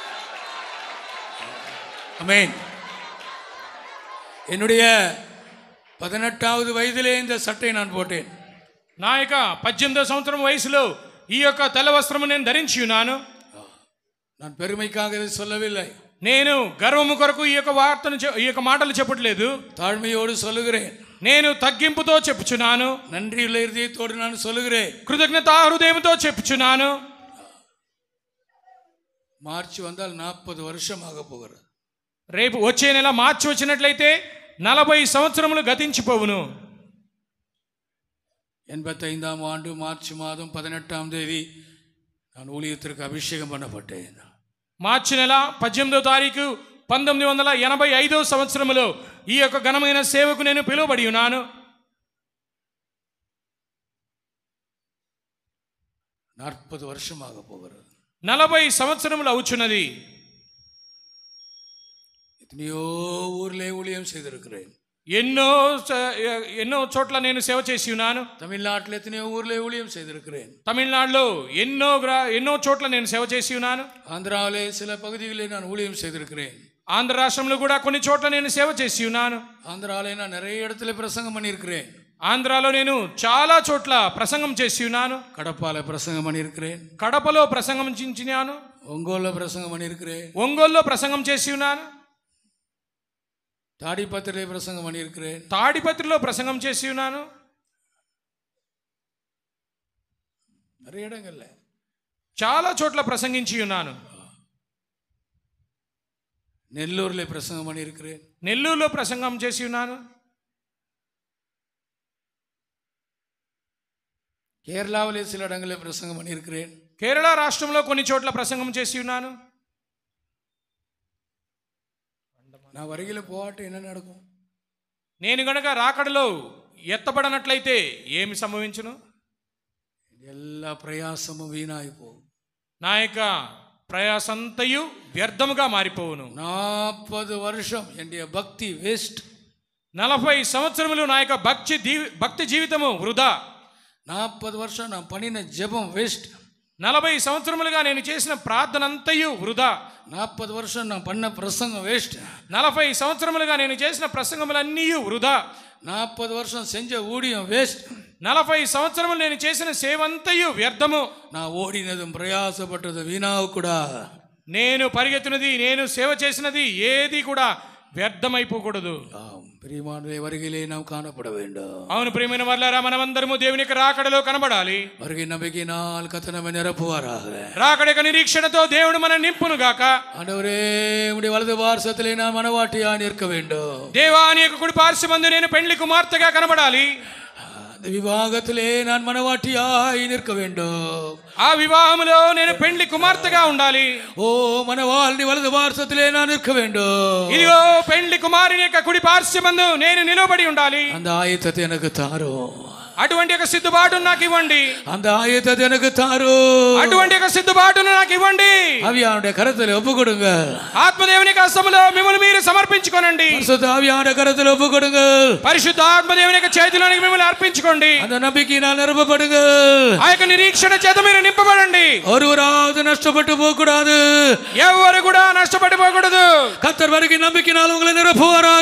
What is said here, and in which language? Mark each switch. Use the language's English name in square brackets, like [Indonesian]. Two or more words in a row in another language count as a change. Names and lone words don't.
[Tamil] ஆமென். என்னுடைய 18வது வயதிலே இந்த சட்டை நான் போட்டேன். [Telugu] నా యొక్క 18వ సంవత్సరం వయసులో ఈ యొక్క తెల్ల వస్త్రము నేను ధరించి ఉన్నాను. [Tamil] நான் பெருமைக்காக இதை சொல்லவில்லை. [Telugu] నేను గర్వము కొరకు ఈ యొక్క వార్తను ఈ యొక్క మాటలు చెప్పట్లేదు. [Tamil] தாழ்மையோடு சொல்லுகிறேன். [Telugu] నేను తగ్గింపుతో చెప్పుచున్నాను. [Tamil] நன்றியுள்ள இதயத்தோடு நான் சொல்லுகிறேன். [Telugu] కృతజ్ఞతా హృదయంతో చెప్పుచున్నాను. [Tamil] మార్చి வந்தால் 40 வருஷம் ஆக போகிறது. [Telugu] రేపు వచ్చే నెల మార్చి వచ్చినట్లయితే 40 సంవత్సరములు గతించిపోవును. [Tamil] 85ஆம் ஆண்டு மார்ச் மாதம் 18ஆம் தேதி நான் ஊழியத்திற்கு அபிஷேகம் பண்ணப்பட்டேன். [Telugu] మార్చి నెల 18వ తారీఖు 1985వ సంవత్సరములో ఈ యొక్క ఘనమైన సేవకు నేను పిలువబడి ఉన్నాను. [Tamil] 40 வருஷம் ஆக போகிறது. [Telugu] 40 సంవత్సరములు అవుచున్నది. [Tamil] எத்தனையோ ஊர்ல ஊழியம் செய்திருக்கிறேன். [Telugu] ఎన్నో చోట్ల నేను సేవ చేసి ఉన్నాను. [Tamil] தமிழ்நாட்டில் எத்தனையோ ஊர்ல ஊழியம் செய்திருக்கிறேன். [Telugu] తమిళనాడులో ఎన్నో చోట్ల నేను సేవ చేసి ఉన్నాను. [Tamil] ஆந்திராவிலே சில பகுதிகளில் நான் ஊழியம் செய்திருக்கிறேன். [Telugu] ఆంధ్ర రాష్ట్రంలో కూడా కొన్ని చోట్ల నేను సేవ చేసి ఉన్నాను. [Tamil] ஆந்திராவிலே நான் நிறைய இடத்துல பிரசங்கம் பண்ணியிருக்கிறேன். [Telugu] ఆంధ్రాలో నేను చాలా చోట్ల ప్రసంగం చేసి ఉన్నాను. [Tamil] கடப்பால பிரசங்கம் பண்ணியிருக்கிறேன். [Telugu] కడపలో ప్రసంగం చేసినాను. [Tamil] ఒంగోలులో பிரசங்கம் பண்ணியிருக்கிறேன். [Telugu] ఒంగోలులో ప్రసంగం చేసి ఉన్నాను. [Tamil] தாடிப்பத்திரிலே பிரசங்கம் பண்ணியிருக்கிறேன். [Telugu] తాడిపత్రిలో ప్రసంగం చేసి ఉన్నాను. [Tamil] நிறைய இடங்கள்ல [Telugu] చాలా చోట్ల ప్రసంగించి ఉన్నాను. [Tamil] நெல்லூர்ல பிரசங்கம் பண்ணியிருக்கிறேன். [Telugu] నెల్లూరులో ప్రసంగం చేసి ఉన్నాను. [Tamil] கேரளாவிலே சில இடங்களில் பிரசங்கம் பண்ணியிருக்கிறேன். [Telugu] కేరళ రాష్ట్రంలో కొన్ని చోట్ల ప్రసంగం చేసి ఉన్నాను. [Tamil] நான் வருகையில் போகாட்டு என்ன நடக்கும்? [Telugu] నేను గనక రాకడలో ఎత్తబడనట్లయితే ఏమి సంభవించును? [Tamil] எல்லா பிரயாசமும் வீணாகி போகும். [Telugu] నా యొక్క ప్రయాసంతయు వ్యర్థముగా మారిపోవును. [Tamil] 40 வருஷம் என்னுடைய பக்தி வேஸ்ட். [Telugu] 40 సంవత్సరములు నా యొక్క భక్తి జీవితము వృధా. [Tamil] 40 வருஷம் நான் பண்ணின ஜெபம் வேஸ்ட். [Telugu] 40 సంవత్సరములుగా నేను చేసిన ప్రార్థన అంతయు వృధా. [Tamil] 40 வருஷம் நான் பண்ண பிரசங்கம் வேஸ்ட். [Telugu] 40 సంవత్సరములుగా నేను చేసిన ప్రసంగములన్నీ వృధా. [Tamil] 40 வருஷம் செஞ்ச ஊழியம் வேஸ்ட். [Telugu] 40 సంవత్సరములు నేను చేసిన సేవంతయు వ్యర్థము. [Tamil] நான் ஓடினதும் பிரயாசப்பட்டது வீணாக கூட. [Telugu] నేను పరిగెత్తినది నేను సేవ చేసినది ఏది కూడా వ్యర్థమైపోకూడదు. [Tamil] பிரியமானவர்களே, வருகையிலே நாம் காணப்பட வேண்டும். [Telugu] అవును ప్రియమైన వారలారా, మనమందరము దేవుని యొక్క రాకడలో కనబడాలి. [Tamil] வருகை நம்பிக்கையினால் கர்த்தர் நம்மை நிரப்புவாராக. [Telugu] రాకడ యొక్క నిరీక్షణతో దేవుడు మన నింపును గాక. [Tamil] ஆண்டவரே, உம்முடைய வலது பார்சத்திலே நான் மனவாட்டியாய் நிற்க வேண்டும். [Telugu] దేవాని యొక్క కుడి పార్శ్వమందు నేను పెండ్లి కుమార్తెగా కనబడాలి. [Tamil] அந்த விவாகத்திலே நான் மனவாட்டியாய் நிற்க வேண்டும். [Telugu] ఆ వివాహములో నేను పెండ్లి కుమార్తెగా ఉండాలి. [Tamil] ஓ மனவாளி வலது பார்சத்திலே நான் நிற்க வேண்டும். [Telugu] ఇదిగో పెండ్లి కుమారుని యొక్క కుడి పార్శ్వమందు నేను నిలబడి ఉండాలి. [Tamil] அந்த ஆயத்தத்தை எனக்கு தாரும். [Telugu] అటువంటి ఒక సిద్ధపాటును నాకు ఇవ్వండి. [Tamil] அந்த ஆயத்தத்தை எனக்கு தாரும். [Telugu] అటువంటి ఒక సిద్ధపాటును నాకు ఇవ్వండి. [Tamil] ஆவியானுடைய கரத்தில் ஒப்பு கொடுங்க. [Telugu] ఆత్మదేవుని యొక్క హస్తములో మిమ్మల్ని మీరు సమర్పించుకోనండి. [Tamil] பரிசுத்த ஆவியானுடைய கரத்தில் ஒப்பு கொடுங்க. [Telugu] పరిశుద్ధ ఆత్మదేవుని యొక్క చేతిలోనికి మిమ్మల్ని అర్పించుకోండి. [Tamil] அந்த நம்பிக்கையினால் நிரப்பப்படுங்க. [Telugu] ఆ యొక్క నిరీక్షణ చేత మీరు నింపబడండి. [Tamil] ஒருவராவது நஷ்டப்பட்டு போக கூடாது. [Telugu] ఎవరు కూడా నష్టపడిపోకూడదు. [Tamil] கர்த்தர் வருகை நம்பிக்கையினால் உங்களை நிரப்புவாராக.